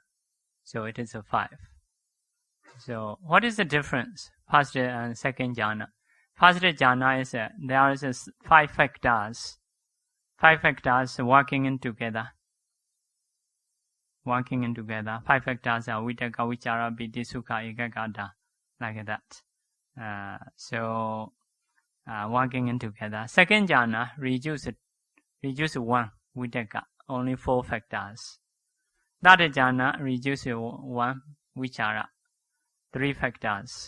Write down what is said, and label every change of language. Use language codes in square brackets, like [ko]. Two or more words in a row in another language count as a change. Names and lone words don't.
[en] So it is a 5. So what is the difference? First and second jhana. First jhana is there is 5 factors. 5 factors working in together. 5 factors are [pi] vitaka, vichara, piti, sukha, ekaggata, [en] like that. So working in together. Second jhana reduce 1 vitaka, only 4 factors. Third jhana reduce 1 vichara, 3 factors.